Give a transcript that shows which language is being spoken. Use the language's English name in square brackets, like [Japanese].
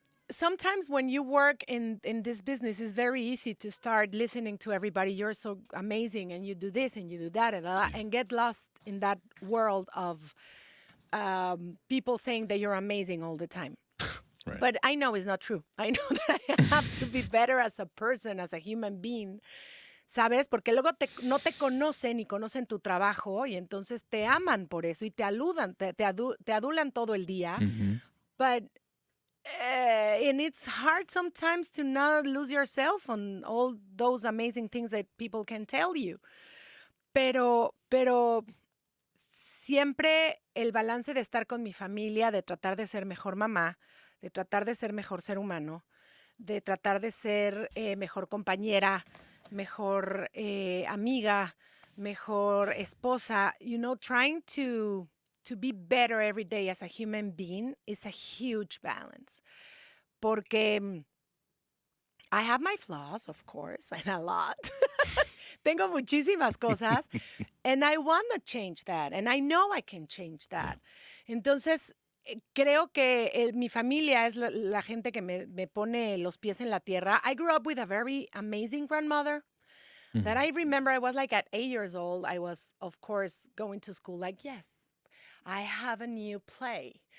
[English] sometimes when you work in this business, it's very easy to start listening to everybody. You're so amazing, and you do this and you do that, and get lost in that world of people saying that you're amazing all the time. Right. But I know it's not true. I know that I have to be better as a person, as a human being. [Spanish] ¿Sabes? Porque luego no te conocen ni conocen tu trabajo y entonces te aman por eso y te aludan, te adulan todo el día. Mhm. [English] But and it's hard sometimes to not lose yourself on all those amazing things that people can tell you. [Spanish] Pero siempre el balance de estar con mi familia, de tratar de ser mejor mamá, de tratar de ser mejor ser humano, de tratar de ser mejor compañera, mejor amiga, mejor esposa, [English] trying to be better every day as a human being is a huge balance. [Spanish] Porque [English] I have my flaws, of course, and a lot. [Spanish] Tengo muchísimas cosas, [English] and I want to change that, and I know I can change that. [Spanish] Entonces, creo que mi familia es la gente que me pone los pies en la tierra. [English] I grew up with a very amazing grandmother that I remember I was like at 8 years old. I was, of course, going to school like, yes, I have a new play.